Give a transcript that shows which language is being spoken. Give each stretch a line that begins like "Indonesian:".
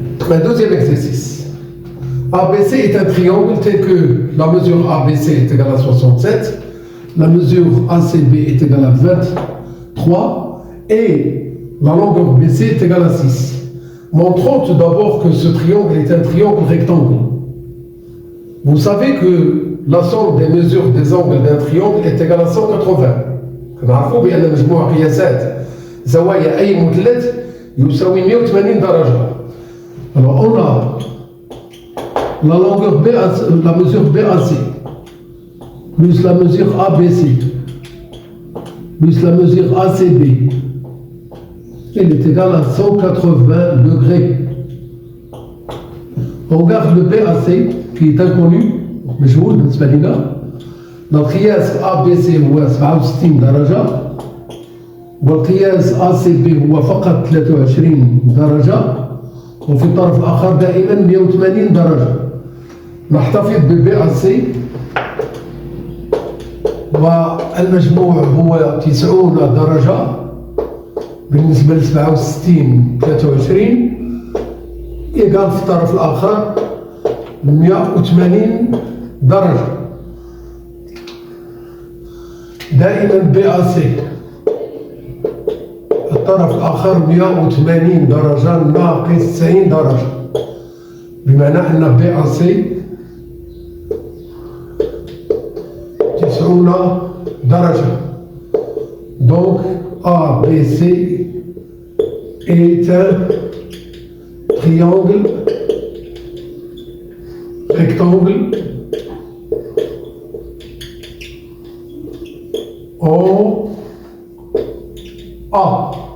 French: Un deuxième exercice. ABC est un triangle tel que la mesure ABC est égale à 67, la mesure ACB est égale à 23 et la longueur BC est égale à 6. Montrons tout d'abord que ce triangle est un triangle rectangle. Vous savez que la somme des mesures des angles d'un triangle est égale à 180.
Arabic: نعرفوا بأن مجموع قياسات زوايا أي مثلث يساوي 180 درجة.
French: Alors on a la longueur BAC, la mesure BAC plus la mesure ABC plus la mesure ACB, il est égal à 180 degrés. On regarde le BAC qui est inconnu,
Arabic: مجهول بالنسبة لنا. القياس ABC هو 67 درجة والقياس ACB هو فقط 23 درجة وفي الطرف الآخر دائما 180 درجة. نحتفظ بالBAC والمجموع هو 90 درجة بالنسبة ل 67 23 يقال في الطرف الآخر 180 درجة. دائما BAC الطرف الآخر 180 درجة ناقص 90 درجة، بمعنى أن BAC 90 درجة.
French: Donc ABC est un triangle rectangle en A.